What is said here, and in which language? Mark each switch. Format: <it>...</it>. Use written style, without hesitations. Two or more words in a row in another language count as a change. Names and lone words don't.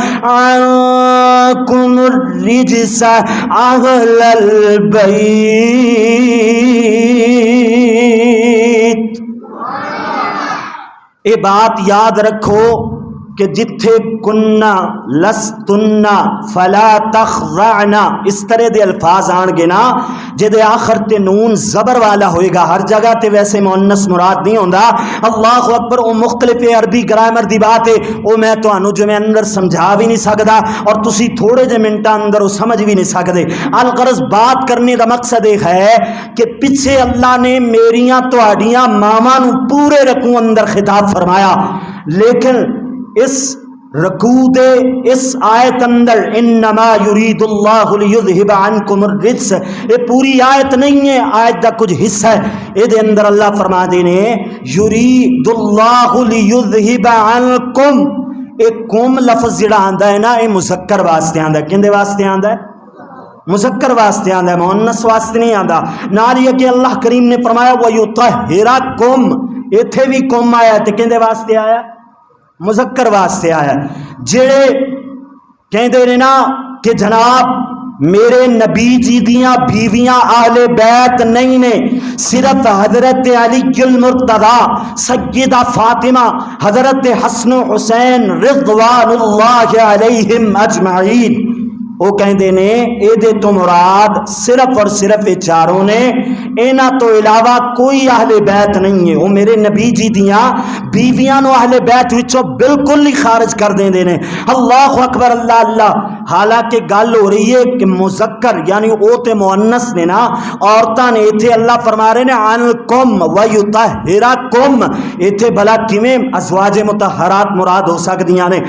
<ar>عنکم الرجس اہل البیت</ar> <ur>یہ بات یاد رکھو کہ جتھے</ur> <ar>کننا لستنا فلا</ar> <pa>تخضعنا اس طرح دے الفاظ آن گے نا جدے آخر تے نون زبر والا ہوئے گا ہر جگہ تے ویسے مؤنث مراد نہیں ہوندا اللہ اکبر او مختلف عربی گرامر دی بات ہے او میں تانوں جو میں اندر سمجھا بھی نہیں سکدا اور تسی تھوڑے جے منٹاں اندر او سمجھ بھی نہیں سکدے الغرض بات کرنے دا مقصد یہ ہے کہ پیچھے اللہ نے میریاں تواڈیاں ماواں نو پورے رکوع اندر خطاب فرمایا لیکن اس رکوع دے اس آیت اندر</pa> <ar>انما یرید اللہ لیذہب عنکم الرجس</ar> <pa>یہ پوری آیت نہیں ہے آیت دا کچھ حصہ ہے اے دے اندر اللہ فرما دینے</pa> <ar>یرید اللہ لیذہب عنکم</ar> <pa>ایک قوم لفظ جڑا آندا ہے نا یہ مذکر واسطے آندا ہے کیندے واسطے آندا ہے مذکر واسطے آندا ہے مؤنث واسطے نہیں آندا نال یہ کہ اللہ کریم نے فرمایا وَيُطَهِّرَكُمْ ایتھے بھی قوم آیا تے کیندے واسطے آیا مذکر واسطے آیا جڑے کہندے نے نا کہ جناب میرے نبی جی دیاں بیویاں اہل بیت نہیں نے صرف حضرت علی المرتضی سیدہ فاطمہ حضرت حسن حسین رضوان اللہ علیہم اجمعین وہ کہندے نے اے دے تو مراد صرف اور صرف یہ چاروں نے، اینا تو علاوہ کوئی اہل بیت نہیں ہے۔ وہ میرے نبی جی دیاں بیویاں نو اہل بیت وچوں بالکل ہی خارج کر دیندے نے۔</pa> <ar>اللہ اکبر اللہ اللہ۔</ar> <pa>حالانکہ گل ہو رہی ہے کہ مذکر یعنی او تے مؤنث نے نا، عورتاں نے، ایتھے اللہ فرما رہے نے</pa> <ar>عنکم ویطہرکم،</ar> <pa>ایتھے بھلا کیویں ازواج مطہرات مراد ہو سکدیاں نے؟</pa>